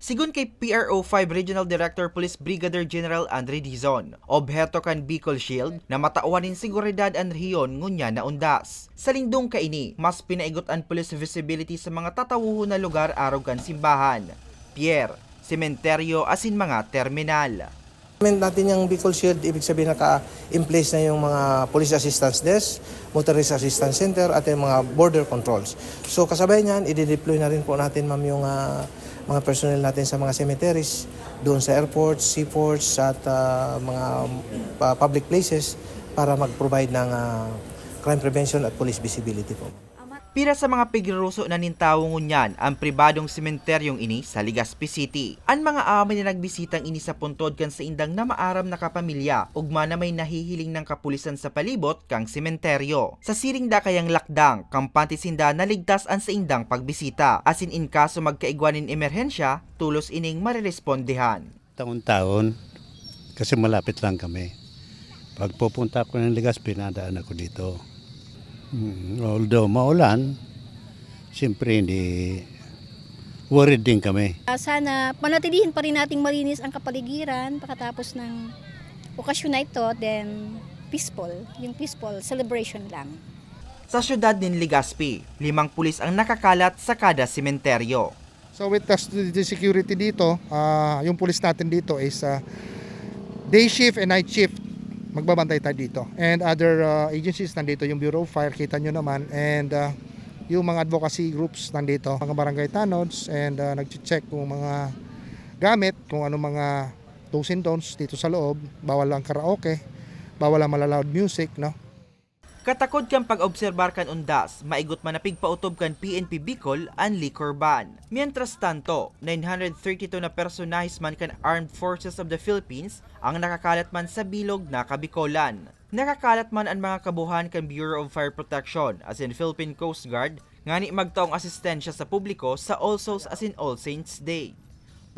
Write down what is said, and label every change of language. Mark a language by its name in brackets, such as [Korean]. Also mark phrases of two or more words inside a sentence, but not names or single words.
[Bikol] Sigun kay PRO5 Regional Director Police Brigadier General Andre Dizon, obheto kan Bicol Shield na matauanin seguridad ang rehiyon ngunya na undas. Sa lingdong kaini, mas pinaigot ang [English] police visibility [Bikol] sa mga tatawuho na lugar araw kan simbahan, pier, sementeryo asin mga terminal. [Filipino] Natin yung Bicol Shield, ibig sabihin naka- [English] in place [Filipino] na yung mga Police Assistance Desk, Motorist Assistance Center at yung mga [English] border controls. [Filipino] So kasabay niyan, i-deploy na rin po natin ma'am yung mga personnel natin sa mga cemeteries, doon sa airports, seaports at mga public places para mag-provide ng [English] crime prevention [Filipino] at [English] police visibility [Filipino] po. [Bikol] Pira sa mga pigruso na nintawo ngunyan ang pribadong sementeryong ini sa Legazpi City. Ang mga amin na nagbisitang ini sa puntod kan sa indang na maaram na kapamilya, ugma na may nahihiling ng kapulisan sa palibot kang sementeryo. Sa siring da kayang lakdang, kampante sinda naligtas ang sa indang pagbisita. Asin in kaso magkaigwanin emerhensya, tulos ining marirespondihan. [Filipino] Taon-taon, kasi malapit lang kami. Pag pupunta ako ng Legazpi, nadaan ako dito. Although maulan, siyempre hindi worried din kami. Sana panatilihin pa rin nating malinis ang kapaligiran pagkatapos ng okasyon na ito, then peaceful, yung [English] peaceful celebration [Filipino] lang. Sa syudad ng Legazpi, 5 pulis ang nakakalat sa kada sementeryo. [English] So with the security [Filipino] dito, yung pulis natin dito is [English] day shift and night shift. [Filipino] Magbabantay tayo dito. [English] And other agencies [Filipino] nandito, yung Bureau of Fire, kita nyo naman. And yung mga [English] advocacy groups [Filipino] nandito, mga barangay tanods, and nag-check kung mga gamit, kung ano mga [English] do's and don'ts [Filipino] dito sa loob. Bawal ang karaoke, bawal ang malaloud music, no? [Bikol] Katakod kang pag-obserbar kan undas, maigot man na pigpautob kan PNP Bicol ang liquor ban. [Spanish] Mientras tanto, [Bikol] 932 na personahes man kan Armed Forces of the Philippines ang nakakalat man sa bilog na Kabikolan. Nakakalat man ang mga kabuhan kan Bureau of Fire Protection as in Philippine Coast Guard, ngani magtaong asistensya sa publiko sa All Souls as in All Saints Day.